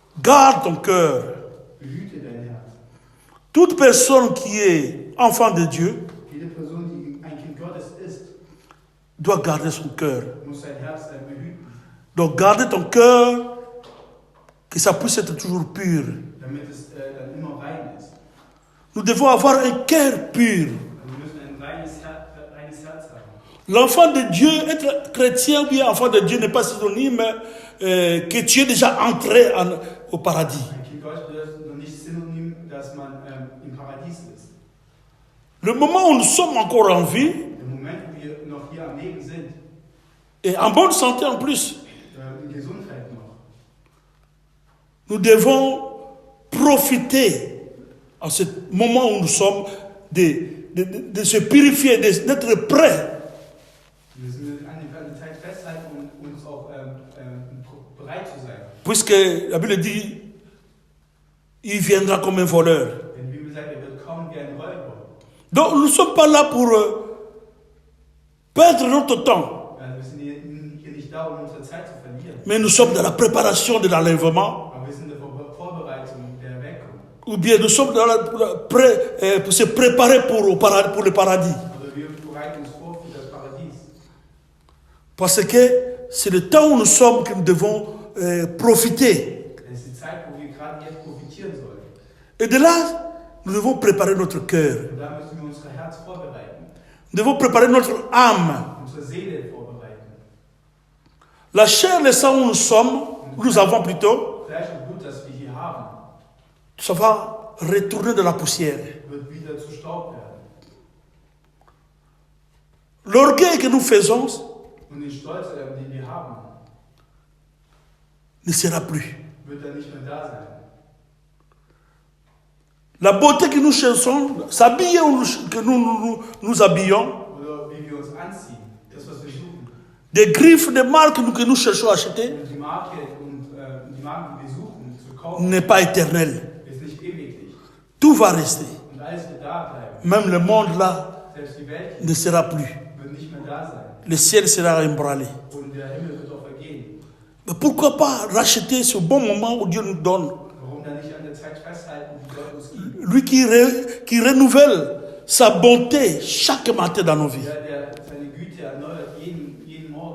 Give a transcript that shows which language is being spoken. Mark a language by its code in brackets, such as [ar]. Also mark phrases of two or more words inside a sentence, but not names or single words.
[fr] Garde ton cœur. [de] Behüte dein Herz. [fr] Toute personne qui est enfant de Dieu [de] Jede Person, die ein Kind Gottes ist, [fr] doit garder son cœur. [de] muss sein Herz behüten, [fr] Donc garde ton cœur, que ça puisse être toujours pur. [de] damit es dann immer rein ist. [fr] Nous devons avoir un cœur pur. [de] Wir müssen ein reines Herz haben. [fr] L'enfant de Dieu, être chrétien ou bien enfant de Dieu n'est pas synonyme que tu es déjà entré au paradis. [de] Ein Kind Gottes ist noch nicht synonym, dass man im Paradies ist. [fr] Le moment où nous sommes encore en vie, [de] Im Moment, wo wir noch hier am Leben sind, [fr] et en bonne santé en plus, [de] in Gesundheit noch, [fr] nous devons profiter en ce moment où nous sommes de se purifier, d'être prêts. [de] wir müssen an die Zeit festhalten und uns auch bereit zu sein. [fr] Puisque la Bible dit, il viendra comme un voleur. [de] Denn die Bibel sagt, er wird kommen wie ein Räuber. [fr] Donc nous ne sommes pas là pour perdre notre temps, [de] Also wir sind hier nicht da, um unsere Zeit zu verlieren. [fr] mais nous sommes dans la préparation de l'enlèvement, [de] Aber wir sind in der Vorbereitung der Erweckung. [fr] ou bien nous sommes pour se préparer pour le paradis. [de] Also wir bereiten uns vor für das Paradies. [fr] Parce que c'est le temps où nous sommes que nous devons profiter. [de] Das ist die Zeit, wo wir gerade jetzt profitieren sollen. [fr] Et de là, nous devons préparer notre cœur. [de] Und da müssen wir unser Herz vorbereiten, [fr] Nous devons préparer notre âme. [de] unsere Seele vorbereiten. [fr] La chair, le sang où nous avons plutôt, [de] Fleisch und Blut, das wir hier haben, [fr] ça va retourner de la poussière. [de] wird wieder zu Staub werden. [fr] L'orgueil que nous faisons [de] Und den Stolz, den wir haben, [fr] ne sera plus. [de] wird dann nicht mehr da sein. [fr] La beauté que nous cherchons, s'habiller que nous habillons, [de] Oder wie wir uns anziehen, das, was wir suchen. [fr] des griffes, des marques que nous cherchons à acheter, [de] Und die Marke die Marken, die wir suchen, zu kaufen, [fr] n'est pas éternel. [de] ist nicht ewiglich. [fr] Tout va rester. [de] Und alles wird da bleiben. [fr] Même le monde là [de] Selbst die Welt [fr] ne sera plus. [de] wird nicht mehr da sein. [fr] Le ciel sera embranlé. [de] Und der Himmel wird auch vergehen. [fr] Mais pourquoi pas racheter ce bon moment où Dieu nous donne? [de] Warum dann nicht an der Zeit festhalten, die Gott uns gibt? [fr] Lui qui renouvelle sa bonté chaque matin dans nos vies. [de] Der seine Güte erneuert jeden Morgen.